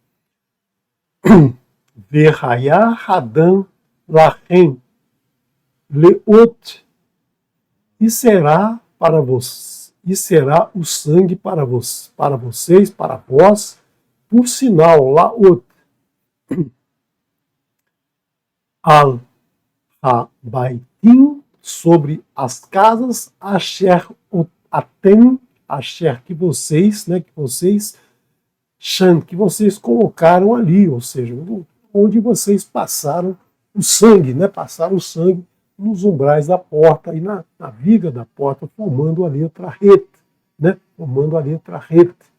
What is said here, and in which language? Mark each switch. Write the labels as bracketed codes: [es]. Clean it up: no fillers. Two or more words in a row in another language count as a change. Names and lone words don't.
[he] והיה הדם לכם לאות, [pt] e será para vós, e será o sangue para vocês, para vós, por sinal, Laot, [he] על הבתים, [pt] sobre as casas, [he] אשר אתם, [pt] asher que vocês, né, que vocês colocaram ali, ou seja, onde vocês passaram o sangue, né, passaram o sangue nos umbrais da porta e na viga da porta, formando a letra Het, né, formando a letra Het.